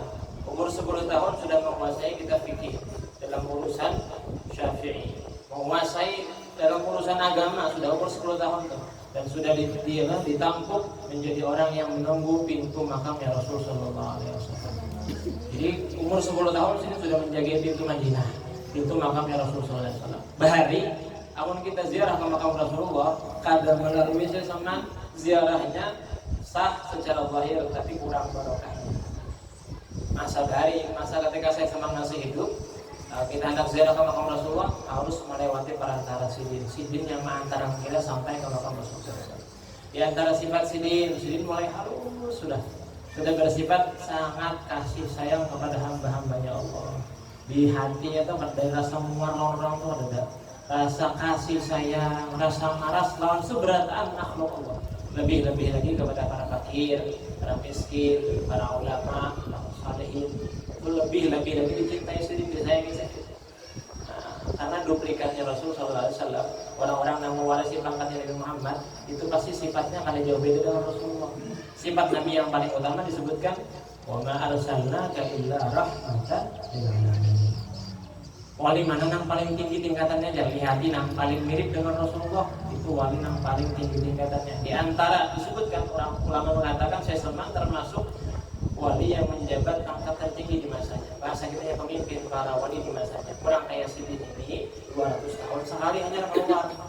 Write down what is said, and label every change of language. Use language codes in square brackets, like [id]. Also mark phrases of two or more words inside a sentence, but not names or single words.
[bjn] Umur 10 tahun sudah menguasai kitab fikih dalam urusan Syafi'i, menguasai dalam urusan agama sudah umur 10 tahun tuh. Dan sudah ditampuk menjadi orang yang menunggu pintu makamnya Rasul [ar] صلى الله عليه وسلم. [bjn] Jadi umur 10 tahun sini sudah menjaga pintu Madinah, pintu makamnya Rasul [ar] صلى الله عليه وسلم. [bjn] Bahari, amun kita ziarah ke makam Rasulullah, kadang melalui sesama ziarahnya sah secara zahir, tapi kurang barokahnya. Masa ketika saya semang masih hidup, kita hendak ziarah ke makam Rasulullah harus melewati perantara Sidin yang mengantar kita sampai ke makam Rasulullah. Di antara sifat Sidin mulai halus, sudah bersifat sangat kasih sayang kepada hamba-hambanya Allah. Di hatinya itu ada rasa muar orang tuh ada. rasa kasih sayang, rasa maras lawan seberataan makhluk Allah. Lebih-lebih lagi kepada para fakir, para miskin, para ulama, para salihin. Itu lebih-lebih lagi dicintai sendiri, disayangi sendiri. Karena duplikatnya Rasul SAW, orang-orang yang mewarisi pangkatnya Nabi Muhammad itu pasti sifatnya akan jauh beda dengan Rasulullah. Sifat Nabi yang paling utama disebutkan [ar] وما أرسلناك إلا رحمة للعالمين. [bjn] Wali mana yang paling tinggi tingkatannya? Jadi hati yang paling mirip dengan Rasulullah itu wali yang paling tinggi tingkatannya. Di antara disebutkan orang ulama mengatakan saya Salman termasuk wali yang menjabat pangkat tertinggi di masanya. Bahasa kita ya pemimpin para wali di masanya. Kurang kayak Sidin ini 200 tahun sekali hanya keluar.